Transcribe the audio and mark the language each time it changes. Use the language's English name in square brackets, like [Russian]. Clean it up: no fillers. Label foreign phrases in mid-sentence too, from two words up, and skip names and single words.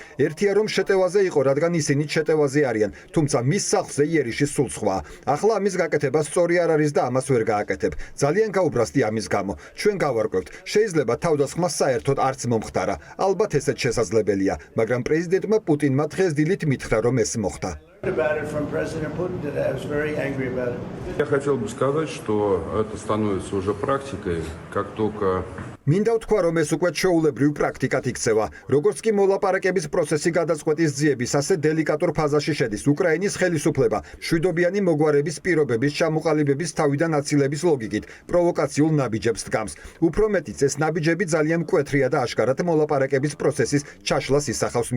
[Georgian] ერთია რომ შეტევაზე იყო, რადგან ისინი შეტევაზე არიან, თუმცა მის სახლზე იერიში სულ სხვაა. ახლა ამის გაკეთება სწორი არ არის და ამას ვერ გააკეთებ. ძალიან გაუბრასდი ამის გამო. ჩვენ გავარკვევთ. შეიძლება თავდასხმა საერთოდ არც მომხდარა. ალბათ ესეც შესაძლებელია. მაგრამ პრეზიდენტმა პუტინმა დღეს დილით მითხრა, რომ ეს მოხდა. [Russian] Я хотел бы сказать, что это становится уже практикой, как только [Georgian] მინდა ვთქვა, რომ ეს უკვე ჩვეულებრივ პრაქტიკად იქცევა. როგორც კი მოლაპარაკების პროცესი გადაწყვეტის ძიების ასე დელიკატურ ფაზაში შედის, უკრაინის ხელისუფლება მშვიდობიანი მოგვარების პირობების ჩამოყალიბების თავიდან აცილების ლოგიკით პროვოკაციულ ნაბიჯებს დგამს. უფრო მეტიც, ეს ნაბიჯები ძალიან მკვეთრია და აშკარად მოლაპარაკების პროცესის ჩაშლას ისახავს მიზნად.